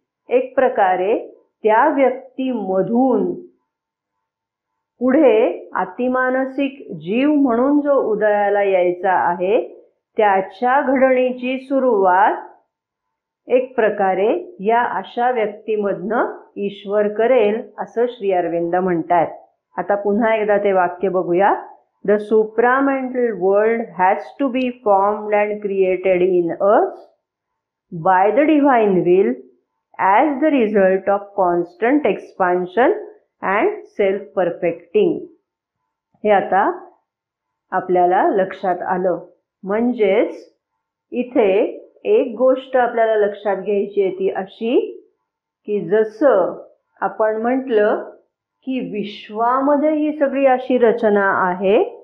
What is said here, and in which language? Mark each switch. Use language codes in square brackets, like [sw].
[mr] एक प्रकारे त्या व्यक्तीमधून पुढे अतिमानसिक जीव म्हणून जो उदयाला यायचा आहे त्याच्या घडणीची सुरुवात एक प्रकारे या अशा व्यक्तीमधनं ईश्वर करेल असं श्री अरविंद म्हणतात. आता पुन्हा एकदा ते वाक्य बघूया. [en] The supramental world has to be formed and created in us by the divine will as the result of constant expansion and self-perfecting. [mr] हे आता आपल्याला लक्षात आलं. म्हणजेच इथे एक गोष्ट आपल्याला लक्षात घ्यायची आहे ती अशी की जसं आपण म्हटलं की विश्वामध्ये ही सगळी अशी रचना आहे,